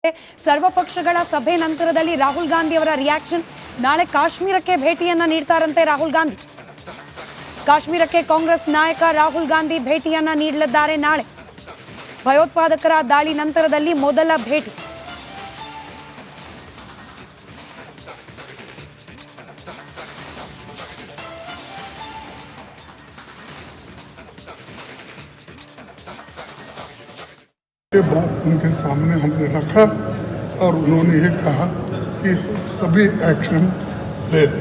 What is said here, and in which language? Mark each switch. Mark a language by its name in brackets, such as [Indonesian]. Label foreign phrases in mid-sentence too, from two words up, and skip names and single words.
[Kannada] ಸರ್ವಪಕ್ಷಗಳ ಸಭೆ ನಂತರದಲ್ಲಿ ರಾಹುಲ್ ಗಾಂಧಿ ಅವರ ರಿಯಾಕ್ಷನ್. ನಾಳೆ ಕಾಶ್ಮೀರಕ್ಕೆ ಭೇಟಿಯನ್ನ ನೀಡ್ತಾರಂತೆ ರಾಹುಲ್ ಗಾಂಧಿ. ಕಾಶ್ಮೀರಕ್ಕೆ ಕಾಂಗ್ರೆಸ್ ನಾಯಕ ರಾಹುಲ್ ಗಾಂಧಿ ಭೇಟಿಯನ್ನ ನೀಡಲಿದ್ದಾರೆ ನಾಳೆ. ಭಯೋತ್ಪಾದಕರ ದಾಳಿ ನಂತರದಲ್ಲಿ ಮೊದಲ ಭೇಟಿ. [Hindi] ये बात उनके सामने हमने रखा और उन्होंने ये कहा कि सभी एक्शन ले लें।